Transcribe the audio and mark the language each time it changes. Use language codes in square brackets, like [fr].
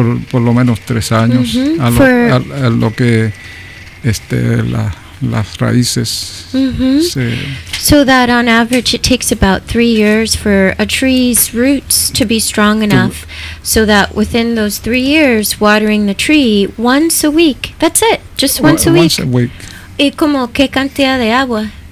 [es] Por lo menos 3 años. A lo que la las raíces. [en] So that on average it takes about 3 years for a tree's roots to be strong enough so that within those 3 years watering the tree once a week. That's it, just once a week. Once a week. [es] ¿Y como qué cantidad de agua?